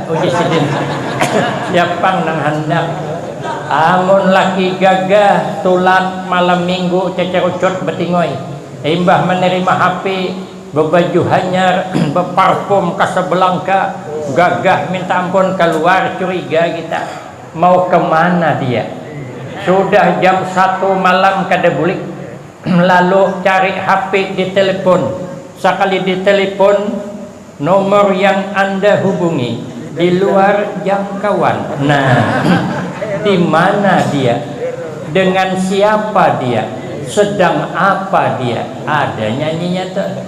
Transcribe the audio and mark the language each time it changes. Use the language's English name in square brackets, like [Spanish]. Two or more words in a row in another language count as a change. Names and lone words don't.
[Banjar] Uji sidin siapa nang hendak. Amun laki gagah tulak malam minggu cecer-ucut betingoy, imbah menerima HP berbaju hanyar, berparfum Casablanca, gagah minta ampun, keluar curiga kita mau kemana dia. Sudah jam 1 malam kada bulik, lalu cari HP di telepon. [Indonesian] Sekali di telepon nomor yang Anda hubungi di luar jangkauan. Nah, di mana dia? Dengan siapa dia? Sedang apa dia? Ada nyanyinya tuh.